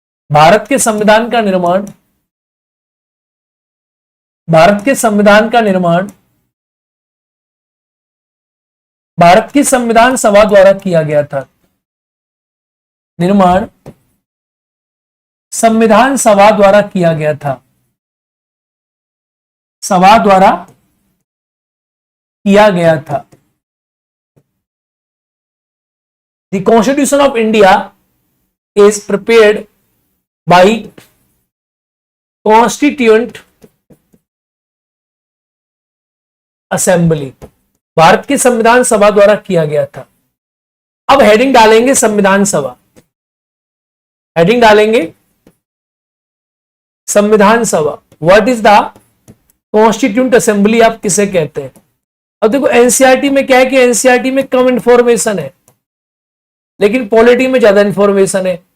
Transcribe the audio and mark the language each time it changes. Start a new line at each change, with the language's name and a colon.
Hindi: भारत के संविधान का निर्माण भारत के संविधान का निर्माण भारत की संविधान सभा द्वारा किया गया था। निर्माण संविधान सभा द्वारा किया गया था, सभा द्वारा किया गया था।
English: The Constitution of India is prepared by Constituent Assembly।
Hindi: Bharat की संविधान सभा द्वारा किया गया था। अब हेडिंग डालेंगे संविधान सभा, हेडिंग डालेंगे संविधान सभा।
English: what is the constituent assembly
Hindi: आप किसे कहते हैं? अब देखो एनसीईआरटी में क्या है कि एनसीईआरटी में कम इंफॉर्मेशन है लेकिन पॉलिटी में ज्यादा इंफॉर्मेशन है।